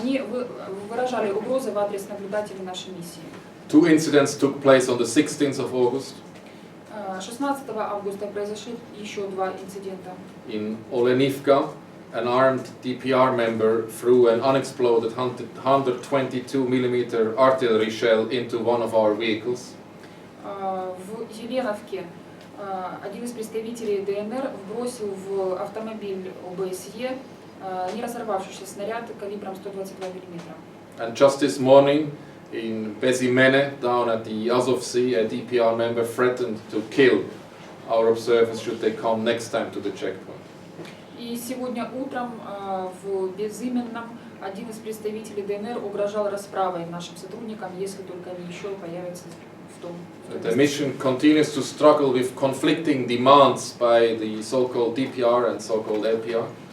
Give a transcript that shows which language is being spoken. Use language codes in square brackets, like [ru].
[ru] Они выражали угрозы в адрес наблюдателей нашей миссии. [en] 2 incidents took place on the 16th of August. [ru] 16 августа произошли еще 2 инцидента. [en] In Olenivka, an armed DPR member threw an unexploded 122mm artillery shell into one of our vehicles. [ru] В Еленовке один из представителей ДНР вбросил в автомобиль ОБСЕ не разорвавшийся снаряд калибром 122 мм. [en] And just this morning, in Bezimene, down at the Azov Sea, a DPR member threatened to kill our observers should they come next time to the checkpoint. [ru] И сегодня утром в Безыменном один из представителей ДНР угрожал расправой нашим сотрудникам, если только они еще появятся в том. [en] The mission continues to struggle with conflicting demands by the so-called DPR and so-called LPR.